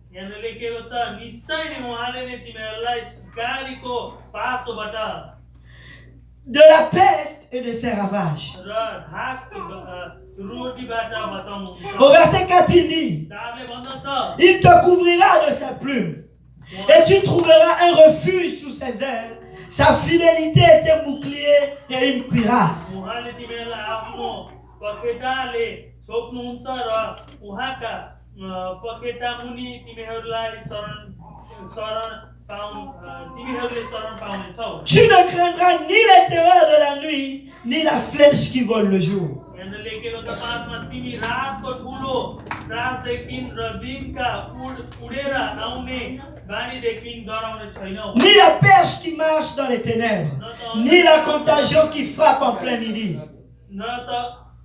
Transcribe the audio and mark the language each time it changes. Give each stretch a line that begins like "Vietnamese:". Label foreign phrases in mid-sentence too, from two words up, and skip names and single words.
French: De la peste et de ses ravages. Au verset 4, il dit, il te couvrira de sa plume et tu trouveras un refuge sous ses ailes. Sa fidélité est un bouclier et une cuirasse.
Nepali: उहाँले तिमीहरूलाई आफ्नो पखेटाले छोप्नुहुन्छ र उहाँका पखेटा मुनि तिमीहरूलाई तिमीहरूले शरण पाउनेछौ।
French: Tu ne craindras ni les terreurs de la nuit, ni la flèche qui vole le jour.
Nepali: यहाँ लेखेको छ 5 मा तिमी रातको ठुलो त्रासदेखि र दिनका उडेर आउने बाणीदेखि डराउने छैनौ।
French: Ni la peste qui marche dans les ténèbres, ni la contagion qui frappe en plein midi.
Nepali: न त